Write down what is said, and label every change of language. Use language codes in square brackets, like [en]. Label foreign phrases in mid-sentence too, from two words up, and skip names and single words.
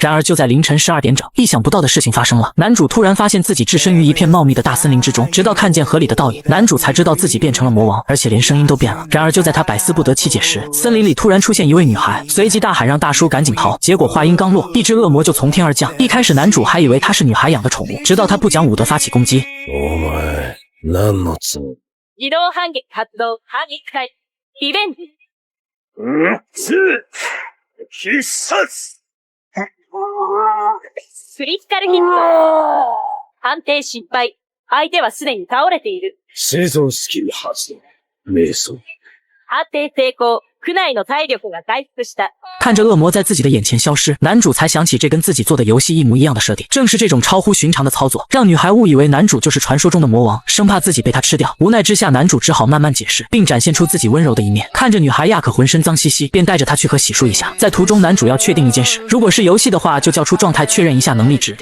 [zh] 然而就在凌晨12点整，意想不到的事情发生了，男主突然发现自己置身于一片茂密的大森林之中，直到看见河里的倒影，男主才知道自己变成了魔王，而且连声音都变了。然而就在他百思不得其解时，森林里突然出现一位女孩，随即大喊让大叔赶紧逃。结果话音刚落，一只恶魔就从天而降。一开始男主还以为他是女孩养的宠物，直到他不讲武德发起攻击。 [ja] 自動反撃発動反撃開リベンジ必殺クリティカルヒット判定失敗相手はすでに倒れている生存スキル発動瞑想判定成功区内の体力が回復した。 [zh] 看着恶魔在自己的眼前消失，男主才想起这跟自己做的游戏一模一样的设定。正是这种超乎寻常的操作，让女孩误以为男主就是传说中的魔王，生怕自己被他吃掉。无奈之下，男主只好慢慢解释，并展现出自己温柔的一面。看着女孩亚可浑身脏兮兮，便带着她去河洗漱一下。在途中，男主要确定一件事，如果是游戏的话，就叫出状态确认一下能力值。